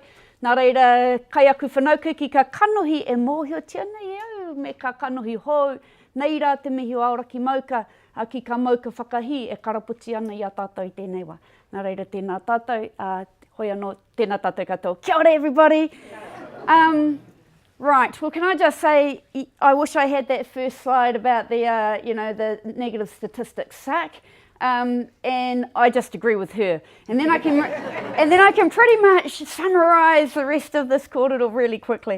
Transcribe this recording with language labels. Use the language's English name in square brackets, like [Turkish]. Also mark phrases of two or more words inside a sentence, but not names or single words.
[Māori] Nā reira, kai aku whanauku ki ka kanohi e mōhiotia nei au, me ka kanohi hou, nei rā te mihi o auraki mauka, ki ka mauka whakahi e karaputi ana i a tātou i tēnei wā. Nā reira, tēnā tātou, hoi anō, tēnā tātou katoa. Kia ora everybody! [English] Right, well can I just say, I wish I had that first slide about the, the negative statistics sack. And I just agree with her. And then I can pretty much summarise the rest of this kōrero really quickly.